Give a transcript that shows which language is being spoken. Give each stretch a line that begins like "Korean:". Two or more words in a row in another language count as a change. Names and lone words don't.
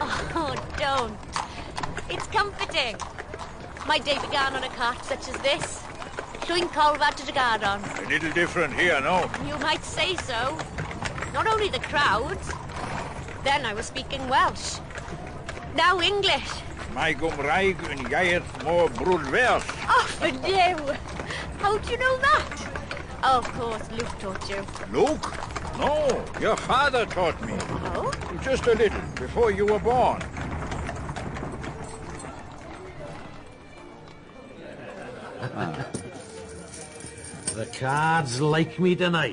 English: Oh, don't. It's comforting. My day began on a cart such as this. Llwyncolfa to Gardon. A little different here, no? You might say so. Not only the crowds. Then I was speaking Welsh. Now English.
Welsh: My Gymraeg yn iaith mor brwdfers.
English: Oh, for you! How do you know that? Oh, of course, Luke taught you. Luke? No, your father taught me. Oh? Just a little, before you were born. The cards like me tonight.